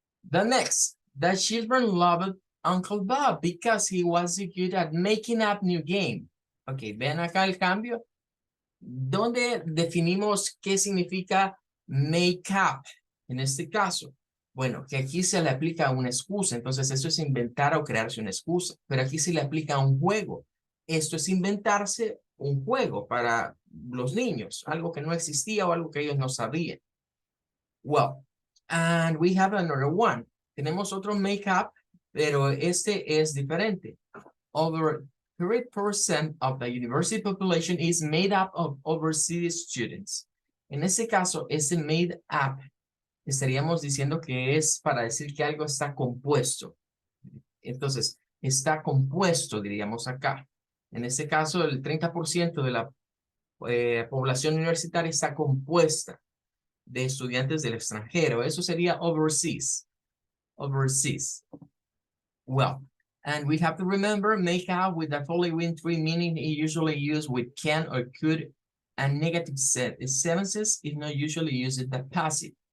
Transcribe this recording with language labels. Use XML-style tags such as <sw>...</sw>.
<en>The next, the children loved Uncle Bob because he was good at making up new game.</en> <es>Ok, ven acá el cambio. ¿Dónde definimos qué significa make up? En este caso, bueno, que aquí se le aplica una excusa, entonces eso es inventar o crearse una excusa, pero aquí se le aplica un juego. Esto es inventarse un juego para los niños, algo que no existía o algo que ellos no sabían.</es> <en>Well, and we have another one.</en> <es>Tenemos otro make up, pero este es diferente.</es> <en>Over 30% of the university population is made up of overseas students.</en> <es>En ese caso, ese made up, estaríamos diciendo que es para decir que algo está compuesto. Entonces, está compuesto, diríamos acá. En este caso, el 30% de la población universitaria está compuesta de estudiantes del extranjero. Eso sería overseas. Overseas.</es> <en>Well, and we have to remember, make out with the following three meaning usually used with can or could, and negative sentences is not usually used in the passive.</en>